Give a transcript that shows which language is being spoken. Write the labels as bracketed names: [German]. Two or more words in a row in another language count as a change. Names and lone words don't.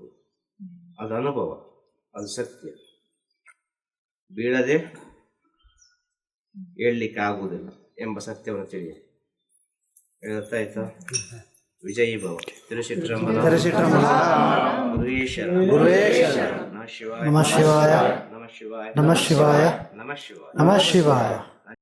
[Kannada] ಅದು ಅನುಭವ, ಅದು ಸತ್ಯ. ಬೀಳದೆ ಹೇಳಲಿಕ್ಕೆ ಆಗುವುದಿಲ್ಲ ಎಂಬ ಸತ್ಯವನ್ನು ತಿಳಿಯಿರಿ. ಗೊತ್ತಾಯ್ತಾ? [Sanskrit] ವಿಜಯೀ ಭವ. [Kannada] ತಿರುಚಿಟ್ರಂಬಲ. ಗುರುವೇಶ್ವರ. [Sanskrit] ನಮಃ ಶಿವಾಯ. ನಮಃ ಶಿವಾಯ. ನಮಃ ಶಿವಾಯ. ನಮಃ ಶಿವಾಯ. ನಮಃ ಶಿವಾಯ.